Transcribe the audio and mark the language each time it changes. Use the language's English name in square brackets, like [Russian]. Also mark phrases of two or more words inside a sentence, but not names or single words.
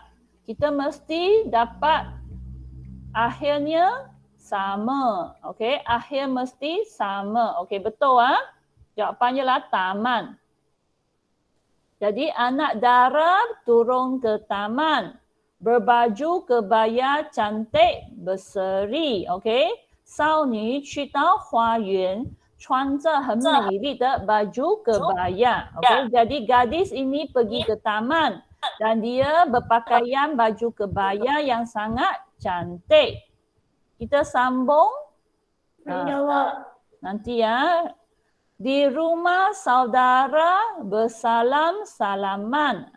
[Malay] Kita mesti dapat akhirnya sama. Okey, akhir mesti sama. Okey, betul Jawapannya lah taman. Jadi anak Dara turun ke taman, berbaju kebaya cantik berseri, okey? [Chinese] 少女去到花园，穿着很美丽的 [Malay] baju kebaya, [Chinese] okey? [Malay] Jadi gadis ini pergi ke taman dan dia berpakaian baju kebaya yang sangat cantik. Kita sambung. Nanti Di rumah saudara bersalam-salaman.